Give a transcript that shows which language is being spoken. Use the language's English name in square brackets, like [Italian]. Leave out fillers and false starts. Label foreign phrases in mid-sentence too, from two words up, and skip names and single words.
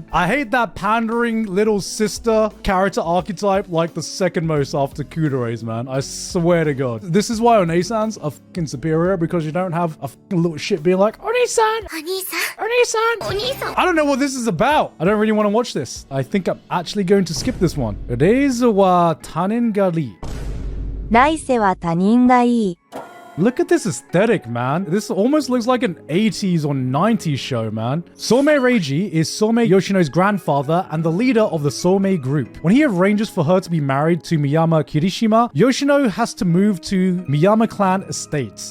[English] I hate that pandering little sister character archetype like the second most after Kudore's, man. I swear to God. This is why Oni-sans are fucking superior, because you don't have a fucking little shit being like, Oni-san! Oni-san! I don't know what this is about. I don't really want to watch this. I think I'm actually going to skip this one. Reizu wa Tanin ga ii. 来世は他人がいい。 Look at this aesthetic, man. This almost looks like an 80s or 90s show, man. Somei Reiji is Somei Yoshino's grandfather and the leader of the Somei group. When he arranges for her to be married to Miyama Kirishima, Yoshino has to move to Miyama clan estates.